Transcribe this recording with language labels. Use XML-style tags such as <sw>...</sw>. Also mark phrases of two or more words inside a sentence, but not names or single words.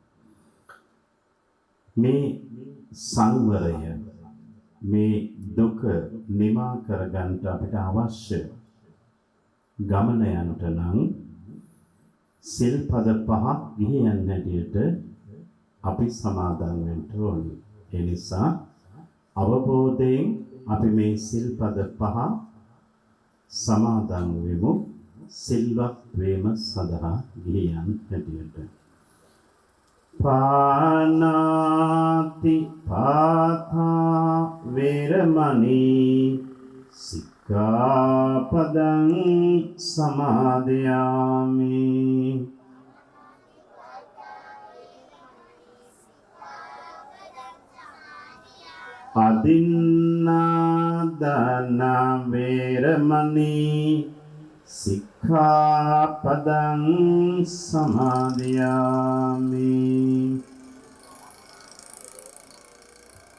<si>මේ සංවරය, මේ දුක නිමා කරගන්න අපිට අවශ්‍ය ගමන යනට නම් සිල්පද පහක් ගිහියන් හැටියට අපි සමාදන් වෙන්න ඕනේ. ඒ නිසා අවබෝධයෙන් අපි මේ සිල්පද පහ සමාදන් වෙමු, සිල්වත් වීම සඳහා ගිහියන් හැටියට.</si> <pi>පානාති පාතා වේරමණී සික්ඛාපදං සමාදියාමි. අදින්නාදාන වේරමණී සික්ඛාපදං සමාදියාමි.</pi>